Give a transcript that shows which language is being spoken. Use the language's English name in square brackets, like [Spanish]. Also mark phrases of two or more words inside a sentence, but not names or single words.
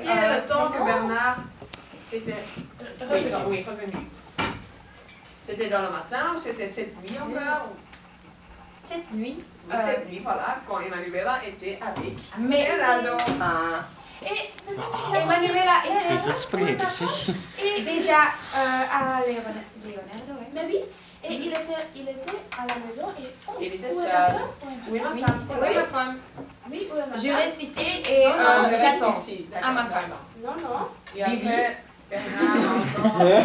[French] Quel est le temps que Bernard était... Revenu. Oui, revenu. C'était dans le matin ou c'était cette nuit encore? Cette nuit... Cette nuit, voilà, quand Emanuela était avec Mais... Leonardo. Et Emanuela était [Dutch] Deze uitspreken, zeg. [French] et déjà à Leonardo. Hein. Mais oui. Et il était à la maison et... Oh, Il était où est seul. la femme? Oui, ma Oui, femme. oui, ma femme. Oui, où est ma Je femme? reste ici et Non, je reste j'attends. ici. à ma femme. Non, non. Et après, Bibi. Bernard encore.